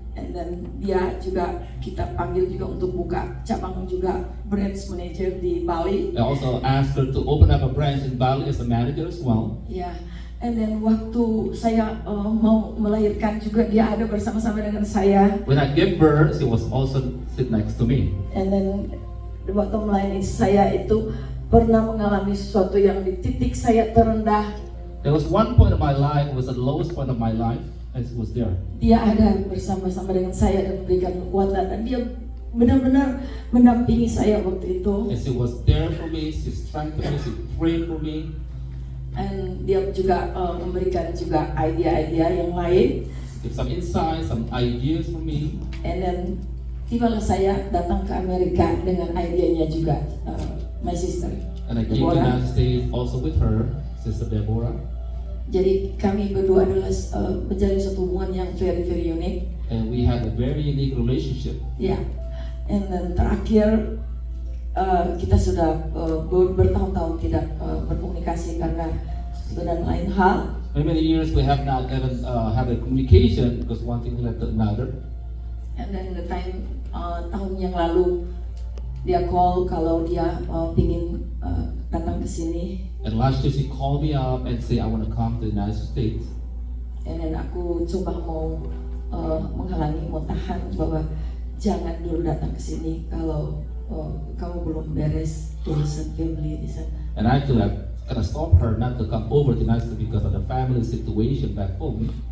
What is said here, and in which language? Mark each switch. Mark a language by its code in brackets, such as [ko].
[en] And then [id] dia juga kita panggil juga untuk buka cabang juga [en] branch manager [id] di Bali. [en] I also asked her to open up a branch in Bali as a manager as well. [id] Ya, [en] and then [id] waktu saya mau melahirkan juga dia ada bersama-sama dengan saya. [en] When I gave birth, she was also sit next to me. And then [id] waktu melayani saya itu pernah mengalami sesuatu yang di titik saya terendah. [en] There was one point of my life, it was the lowest point of my life, and she was there. [id] Dia ada bersama-sama dengan saya dan memberikan kekuatan, dan dia benar-benar mendampingi saya waktu itu. [en] And she was there for me, she strengthened me, she prayed for me. [id] And dia juga memberikan juga idea-idea yang lain. [en] Give some insights, some ideas for me. And then [id] tibalah saya datang ke Amerika dengan idenya juga, [en] my sister And I came to the Deborah. United States also with her, Sister Deborah. [id] Jadi kami berdua adalah menjalin suatu hubungan yang [en] very unique. And we had a very unique relationship. [id] Ya, [en] and then [id] terakhir kita sudah bertahun-tahun tidak berkomunikasi karena dan lain hal. [en] Many years we have not even had a communication because one thing led to another. And then the time [id] tahun yang lalu dia call kalau dia pingin datang ke sini. [en] And last year she called me up and said, I want to come to the United States. And then [id] aku coba mau menghalangi, mau tahan bahwa jangan dulu datang ke sini kalau kamu belum beres urusan family di sana. [en] And actually I kind of stopped her not to come over to the United States because of the family situation back home.